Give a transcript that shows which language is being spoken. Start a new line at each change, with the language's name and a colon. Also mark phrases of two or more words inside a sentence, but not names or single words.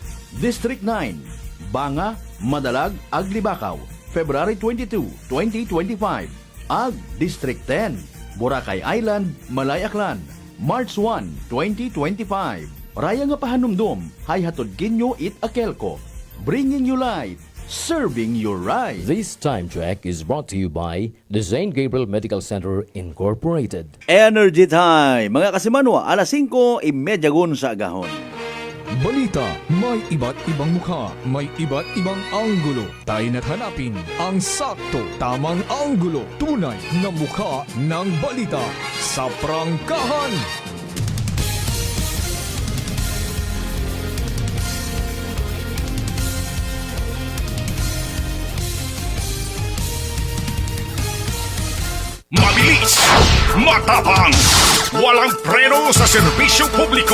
English: District 9, Banga, Madalag, Aglibakaw, February 22, 2025. Ag, District 10, Boracay Island, Malay Aklan, March 1, 2025.
Aklanon: Raya nga pahanumdum, hay hatod kinyo AKELCO.
English: Bringing you light, serving you right. This time check is brought to you by the St. Gabriel Medical Center Incorporated. Energy Time!
Aklanon: Mga kasimanwa, alas 5:30 sa agahon.
Filipino: Balita, may iba't ibang mukha, may iba't ibang anggulo. Tayo na't hanapin ang sakto, tamang anggulo, tunay na mukha ng balita sa prangkahan. Mabilis, matapang, walang preno sa serbisyo publiko.